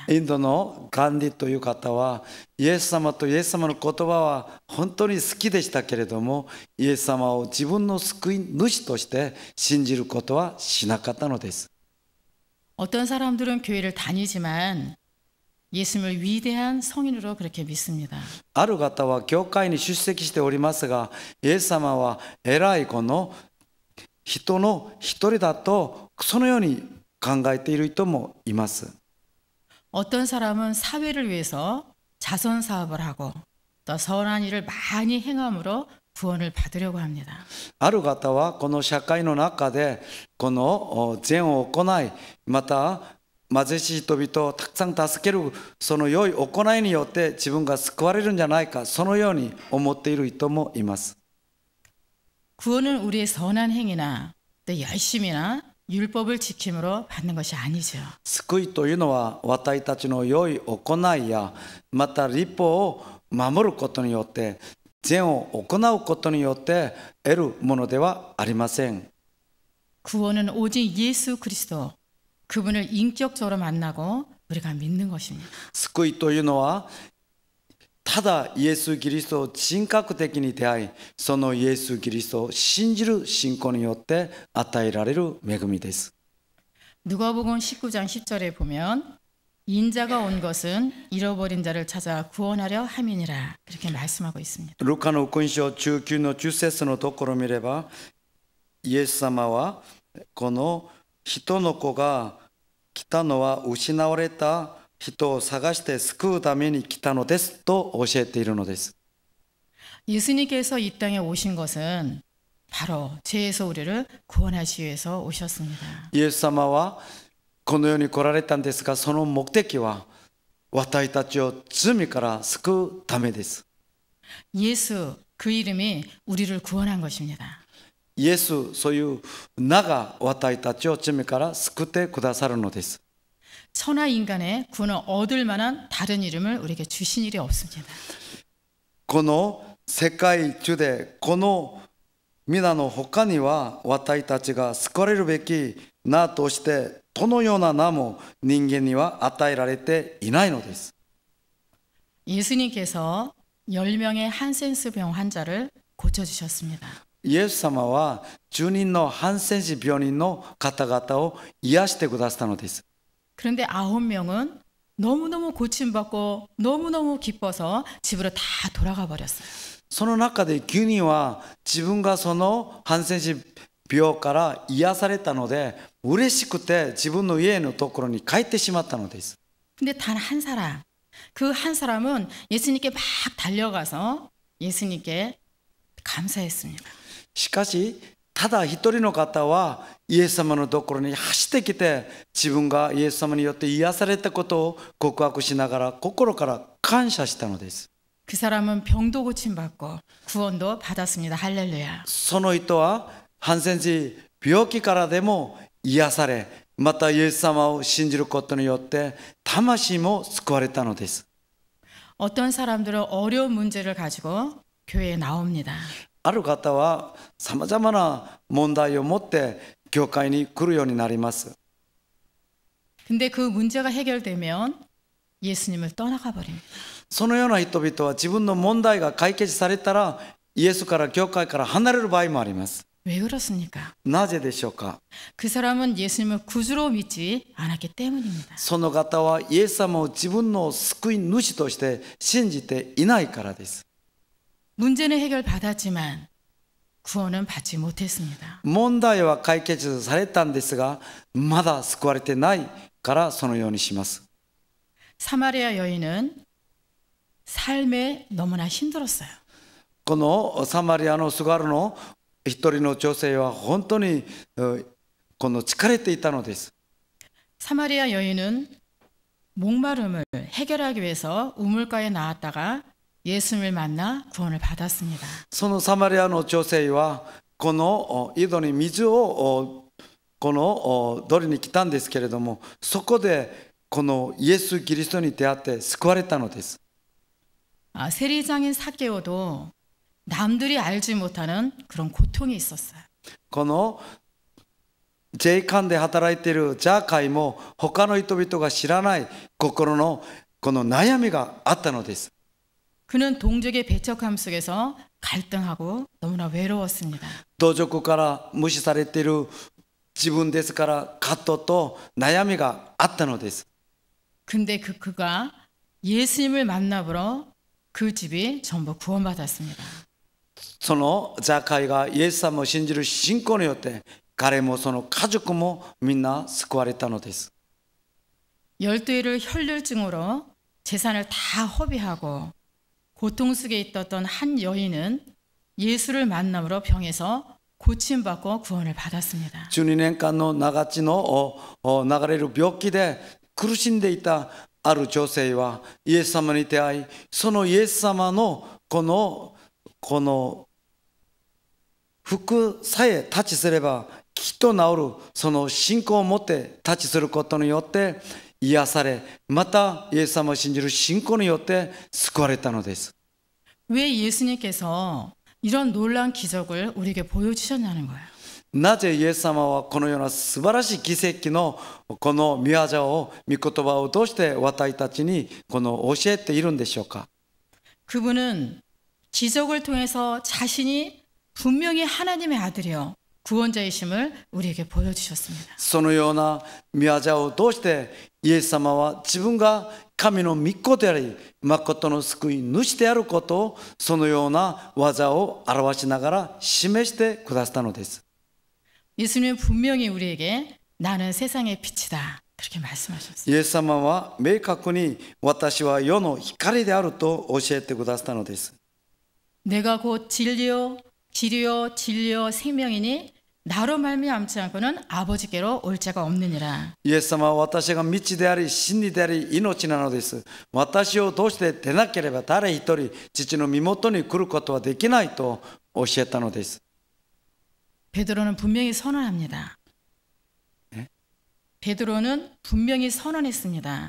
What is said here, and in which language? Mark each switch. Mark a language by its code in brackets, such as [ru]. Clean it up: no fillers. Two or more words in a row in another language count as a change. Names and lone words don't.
[ja] インドのガンディという方はイエス様とイエス様の言葉は本当に好きでしたけれどもイエス様を自分の救い主として信じることはしなかったのです。 [ko] 어떤 사람들은 교회를 다니지만 예수님을 위대한 성인으로 그렇게 믿습니다. [ja] ある方は教会に出席しておりますがイエス様は偉いこの人の一人だとそのように考えている人もいます。 [ko] 어떤 사람은 사회를 위해서 자선 사업을 하고 또 선한 일을 많이 행함으로 구원을 받으려고 합니다. [ja] ある方はこの社会の中でこの善を行いまた貧しい人々をたくさん助けるその良い行いによって自分が救われるんじゃないかそのように思っている人もいます。 [ko] 구원은 우리의 선한 행위나 또 열심이나 율법을 지킴으로 받는 것이 아니죠. [ja] 救いというのは私たちの良い行いやまた律法を守ることによって善を行うことによって得るものではありません。 [ko] 구원은 오직 예수 그리스도 그분을 인격적으로 만나고 우리가 믿는 것입니다. [ja] 救いというのはただイエス・キリストを人格的に出会いそのイエス・キリストを信じる信仰によって与えられる恵みです。 [ko] 누가복음 19장 10절에 보면 인자가 온 것은 잃어버린 자를 찾아 구원하려 함이니라 그렇게 말씀하고 있습니다. [ja] ルカの福音書19の10節のところを見ればイエス様はこの人の子が来たのは失われた人を探して救うために来たのですと教えているのです。 [ko] 예수님께서 이 땅에 오신 것은 바로 죄에서 우리를 구원하시기 위해서 오셨습니다. [ja] イエス様はこの世に来られたんですがその目的は私たちを罪から救うためです。 [ko] 예수 그 이름이 우리를 구원한 것입니다. [ja] イエスそういう名が私たちを罪から救ってくださるのです。 [ko] 천하 인간의 구원을 얻을 만한 다른 이름을 우리에게 주신 일이 없습니다. [ja] この世界中でこの皆の他には私たちが救われるべき名としてどのような名も人間には与えられていないのです。 [ko] 예수님께서 10명의 한센스병 환자를 고쳐주셨습니다. [ja] イエス様は10人のハンセン氏病人の方々を癒してくださったのです。 [ko] 그런데 9명은 너무너무 고침받고 너무너무 기뻐서 집으로 다 돌아가 버렸어요. [ja] その中で9人は自分がそのハンセン氏病から癒されたので嬉しくて自分の家のところに帰ってしまったのです。 [ko] 근데 단 한 사람, 그 한 사람은 예수님께 막 달려가서 예수님께 감사했습니다. [ja] しかし、ただ一人の方はイエス様のところに走ってきて自分がイエス様によって癒されたことを告白しながら心から感謝したのです。 [ko] 그 사람은 병도 고침받고 구원도 받았습니다. 할렐루야. [ja] その人はハンセン氏病気からでも癒され、またイエス様を信じることによって魂も救われたのです。 [ko] 어떤 사람들은 어려운 문제를 가지고 교회에 나옵니다. [ja] ある方はさまざまな問題を持って教会に来るようになります。 [ko] 근데 그 문제가 해결되면 예수님을 떠나가 버립니다. [ja] そのような人々は自分の問題が解決されたらイエスから教会から離れる場合もあります。 [ko] 왜 그렇습니까? [ja] なぜでしょうか。 [ko] 그 사람은 예수님을 구주로 믿지 않았기 때문입니다. [ja] その方はイエス様を自分の救い主として信じていないからです。 [ko] 문제는 해결받았지만 구원은 받지 못했습니다. [ja] 問題は解決されたんですがまだ救われてないからそのようにします。 [ko] 사마리아 여인은 삶에 너무나 힘들었어요. [ja] このサマリアのすがるの一人の女性は本当にこの疲れていたのです。 [ko] 사마리아 여인은 목마름을 해결하기 위해서 우물가에 나왔다가 예수님을 만나 구원을 받았습니다. [ja] そのサマリアの女性はこの井戸に水をこの取りに来たんですけれども、そこでこのイエス・キリストに出会って救われたのです。 [ko] 세리장인 삭개오도 남들이 알지 못하는 그런 고통이 있었어요. [ja] この税関で働いているジャーカイも他の人々が知らない心のこの悩みがあったのです。 [ko] 그는 동족의 배척함 속에서 갈등하고 너무나 외로웠습니다. [ja] 同族から無視されている自分ですから葛藤と悩みがあったのです。 [ko] 근데 그가 예수님을 만나보러 그 집이 전부 구원받았습니다. [ja] そのジャーカイがイエス様を信じる信仰によって彼もその家族もみんな救われたのです。 [ko] 12일을 혈류증으로 재산을 다 허비하고 고통 속에 있었던 한 여인은 예수를 만남으로 병에서 고침받고 구원을 받았습니다. [ja] 12 年間の長血の流れる病気で苦しんでいたある女性はイエス様に出会い、そのイエス様のこの服さえタッチすればきっと治る、その信仰を持ってタッチすることによって癒され、またイエス様を信じる信仰によって救われたのです。 [ko] 왜 예수님께서 이런 놀라운 기적을 우리에게 보여주셨냐는 거예요. [ja] なぜイエス様はこのような素晴らしい奇跡のこの御業を、御言葉を通して私たちにこの教えているんでしょうか。 [ko] 그분은 기적을 통해서 자신이 분명히 하나님의 아들이요 구원자이심을 우리에게 보여주셨습니다. [ja] そのような御業を通してイエス様は自分が神の御子であり、誠の救い主であることを、そのような技を表しながら示してくださったのです。 [ko] 예수님은 분명히 우리에게 나는 세상의 빛이다 그렇게 말씀하셨어요. [ja] イエス様は明確に私は世の光であると教えてくださったのです。 [ko] 내가 곧 진리요 생명이니 나로 말미암지 않고는 아버지께로 올 자가 없느니라. [ja] イエス様は私が道であり真理であり命なのです。私を通して出なければ誰一人父の身元に来ることはできないと教えたのです。 [ko] 베드로는 분명히 선언합니다. 베드로는 분명히 선언했습니다.